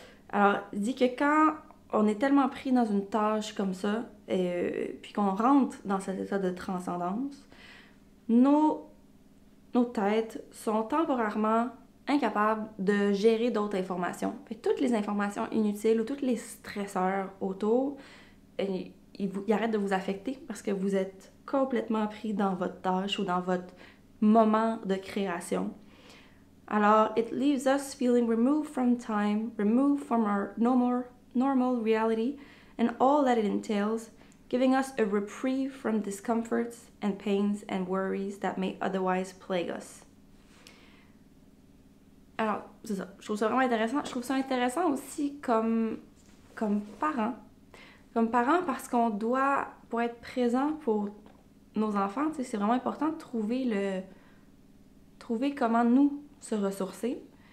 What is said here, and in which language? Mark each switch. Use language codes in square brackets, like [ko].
[fr] Alors, il dit que quand on est tellement pris dans une tâche comme ça, puis qu'on rentre dans cet état de transcendance, nos têtes sont temporairement incapables de gérer d'autres informations. Fait que toutes les informations inutiles ou tous les stresseurs autour, ils arrêtent de vous affecter parce que vous êtes complètement pris dans votre tâche ou dans votre moment de création. Alors, [en] it leaves us feeling removed from time, removed from our normal reality and all that it entails, giving us a reprieve from discomforts and pains and worries that may otherwise plague us. [fr] Alors, c'est ça. Je trouve ça vraiment intéressant. Je trouve ça intéressant aussi comme parent. Comme parent parce qu'on doit, pour être présent pour nos enfants, c'est vraiment important de trouver comment nous se ressourcer.